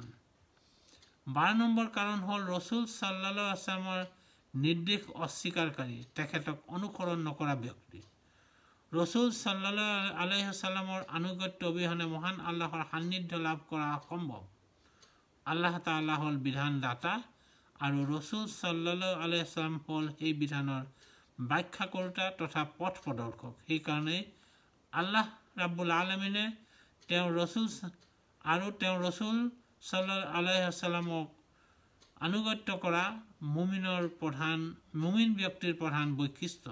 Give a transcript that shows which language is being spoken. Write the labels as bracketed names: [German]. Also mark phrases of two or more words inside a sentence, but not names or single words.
[Assamese] 12 নম্বৰ কাৰণ হ'ল ৰাসূল [Arabic] صلى الله عليه وسلم [Assamese] নিৰ্দেশ অস্বীকাৰকাৰী, তেখেতক অনুসৰণ নকৰা ব্যক্তি। ৰাসূল [Arabic] صلى الله عليه وسلم [Assamese] আনুগত্য অবিহনে মহান আল্লাহৰ সান্নিধ্য লাভ কৰা অসম্ভৱ। আল্লাহ তাআলা হ'ল বিধানদাতা আৰু ৰাসূল [Arabic] صلى الله عليه وسلم [Assamese] হ'ল সেই বিধানৰ ব্যাখ্যাকৰ্তা তথা পথ প্ৰদৰ্শক। সেইকাৰণে [Arabic] الله رب العالمين [Assamese] তেওঁৰ ৰাসূল [Arabic] صلى الله عليه وسلم [Assamese] আনুগত্য কৰা মুমিন ব্যক্তিৰ প্ৰধান বৈশিষ্ট্য।